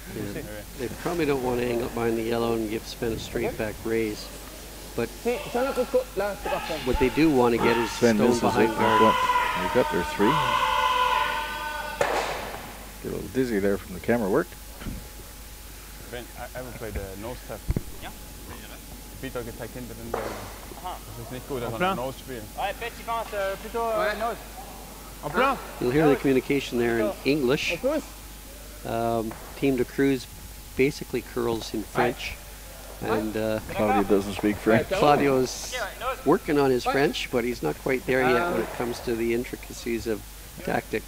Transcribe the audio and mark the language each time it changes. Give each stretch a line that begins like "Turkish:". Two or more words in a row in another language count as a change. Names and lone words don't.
English: They probably don't want to angle it behind the yellow and give Sven a straight back raise. But what they do want to get is Sven stone misses behind it. guard. They've got their 3. Get a little dizzy there from the camera work. Ben, I will play the nose tap.
Danish: Ja. Peter kan tage ind på den der. Aha. Det er ikke godt at have nose spil.
French: Ouais, petit pense plutôt nose. En plein.
English: You'll hear the communication there in English. Team de Cruz basically curls in French. And Claudio doesn't speak French. Claudio's working on his French, but he's not quite there yet when it comes to the intricacies of tactics.